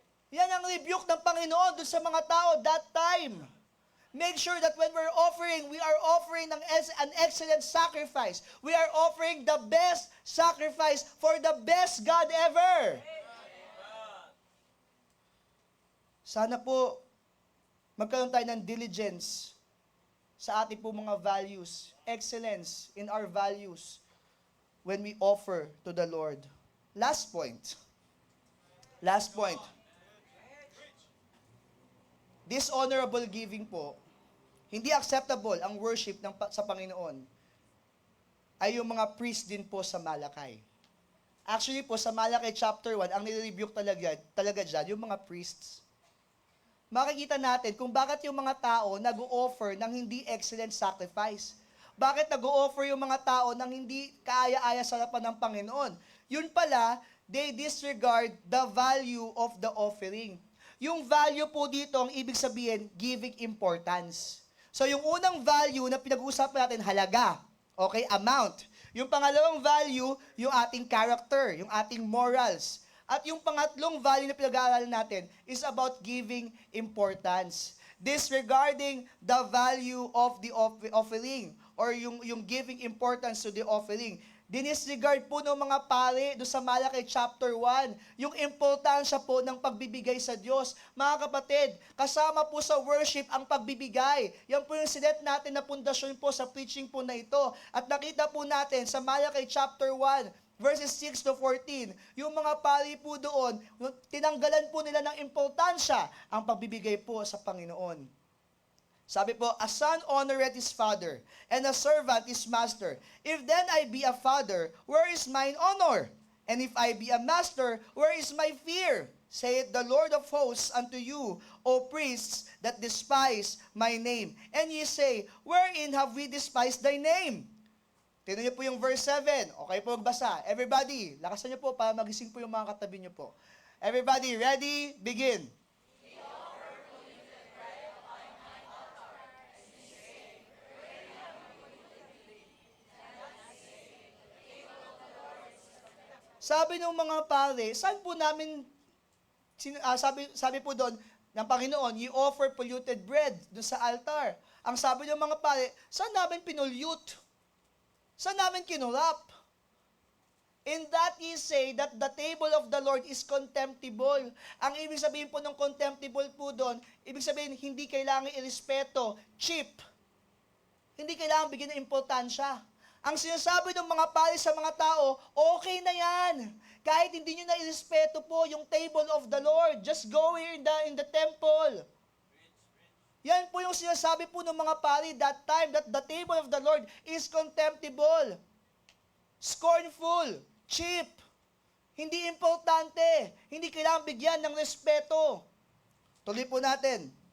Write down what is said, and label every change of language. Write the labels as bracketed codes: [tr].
[tl] Yan ang rebuke ng Panginoon doon sa mga tao that time. [en] Make sure that when we're offering, we are offering an excellent sacrifice. We are offering the best sacrifice for the best God ever. [tl] Sana po, magkaroon tayo ng [en] diligence [tl] sa ating po mga [en] values, excellence in our values when we offer to the Lord. Last point. Last point. [tl] Dishonorable giving po, hindi acceptable ang worship sa Panginoon ay yung mga priest din po sa Malakay. Actually po, sa Malakay chapter 1, ang nire-rebuke talaga dyan, yung mga priests. Makikita natin kung bakit yung mga tao nag-o-offer ng hindi excellent sacrifice. Bakit nag-o-offer yung mga tao ng hindi kaaya-aya sa harapan ng Panginoon? Yun pala, [en] they disregard the value of the offering. [tl] Yung value po dito, ang ibig sabihin, [en] giving importance. [tl] So yung unang value na pinag-uusapan natin, halaga. Okay, amount. Yung pangalawang value, yung ating character, yung ating morals. At yung pangatlong value na pinag-aaralan natin [en] is about giving importance. Disregarding the value of the offering or yung giving importance to the offering. [tl] Dinisregard po ng mga pare do sa Malakay chapter 1, yung importansya po ng pagbibigay sa Diyos. Mga kapatid, kasama po sa worship ang pagbibigay. Yan po yung sinet natin na pundasyon po sa preaching po na ito. At nakita po natin sa Malakay chapter 1, verses 6 to 14, yung mga pari po doon, tinanggalan po nila ng importansya ang pagbibigay po sa Panginoon. Sabi po, [en] a son honoreth his father, and a servant his master. If then I be a father, where is mine honor? And if I be a master, where is my fear? Saith the Lord of hosts unto you, O priests, that despise my name. And ye say, wherein have we despised thy name? [tl] Tignan niyo po yung verse 7. Okay po magbasa. Everybody, lakasan niyo po para magising po yung mga katabi niyo po. [en] Everybody, ready? Begin. [tl] Sabi ng mga pare, saan po namin, sabi po doon, ng Panginoon, [en] you offer polluted bread [tl] doon sa altar. Ang sabi ng mga pare, saan namin pinulyute? Saan namin kinurap? [en] In that ye say that the table of the Lord is contemptible. [tl] Ang ibig sabihin po ng contemptible po doon, ibig sabihin hindi kailangan irespeto, cheap. Hindi kailangan bigyan ng importansya. Ang sinasabi ng mga pari sa mga tao, okay na yan. Kahit hindi nyo na irespeto po yung [en] table of the Lord. Just go here in the temple. [tl] Yan po yung sinasabi po ng mga pari [en] that time, that the table of the Lord is contemptible, scornful, cheap, [tl] hindi importante, hindi kailangan bigyan ng respeto. Tuloy po natin.